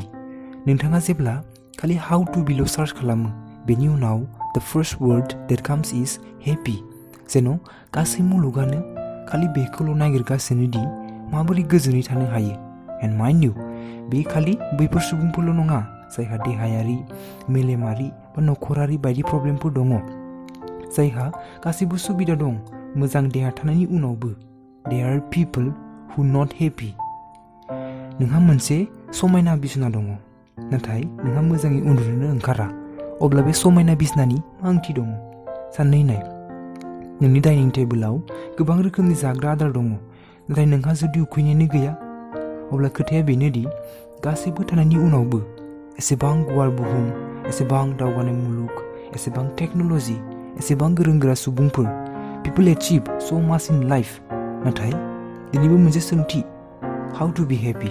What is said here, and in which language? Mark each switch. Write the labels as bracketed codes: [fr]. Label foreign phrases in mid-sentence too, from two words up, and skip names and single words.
[brx] नोंथाङा जेब्ला खालि [en] how to [brx] बील' सार्च खालामो, बेनि उनाव [en] the first word that comes is happy, [brx] जेन' गासै मुलुगानो खालि बेखौल' नागिरगासिनो दि माबोरै गोजोनै थानो हायो। [en] and mind you, [brx] बे खालि बैफोर सुबुंफोरल' नङा जायहा देहायारि, मेलेमारि बा नखरारि बायदि प्रब्लेमफोर दङ, जायहा गासैबो सुबिदा दं। मोजां देहा थानायनि उनावबो [en] there are people who not happy. [brx] नोंहा मोनसे समायना बिसना दङ, नाथाय नोंहा मोजाङै उन्दुनोनो ओंखारा, अब्ला बे समायना बिसनानि मा ओंथि दङ? साननै नाय, नोंनि डाइनिं टेबोलाव गोबां रोखोमनि जाग्रा आदार दङ, नाथाय नोंहा जुदि उखैनायानो गैया, अब्ला खोथाया बेनोदि गासैबो थानायनि उनावबो एसेबां गुवार बुहुम, एसेबां दावगानाय मुलुग, एसेबां टेक्न'ल'जि, एसेबां गोरों गोरा सुबुंफोर, [en] people achieve so much in life, [brx] नाथाय दिनैबो मोनसे सोंथि, [en] how to be happy?